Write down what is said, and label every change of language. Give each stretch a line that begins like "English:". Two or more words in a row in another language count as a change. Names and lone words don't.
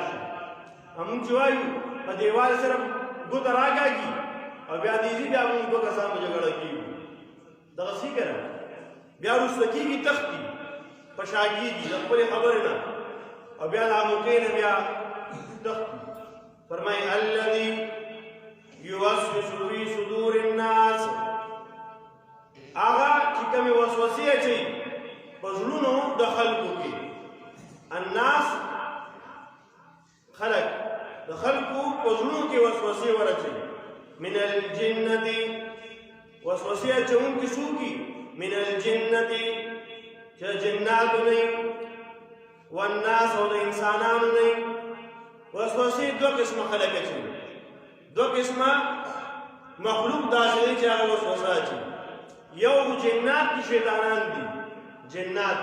Pashto: شي همون چې وایو په دیوال سره ګوته راکاږي او بیا دیږي بیا موږ دوه کسان په جګړه کېږو دغسې که نه بیا رسته کېږي تختی په شا کېږي د خپلې خبرې نه او بیا د موقع نه بیا تختی فرمایي
Arabic: الذي یوسوس فی صدور الناس
Pashto: هغه چې کومې وسوسې اچوي په زړونو د خلکو کې الناس خلق د خلکو په زړونو کې وسوسې ورچوي
Arabic: من الجنة
Pashto: وسوسې اچوونکي څوک دي
Arabic: من الجنة
Pashto: چې جناتو نه والناس او د انسانانو نه وسوسې دوه قسمه خلک اچوي دوه قسمه مخلوق داسې دی چې هغه وسوسه اچوي یو جنات دي شیطانان دي جنات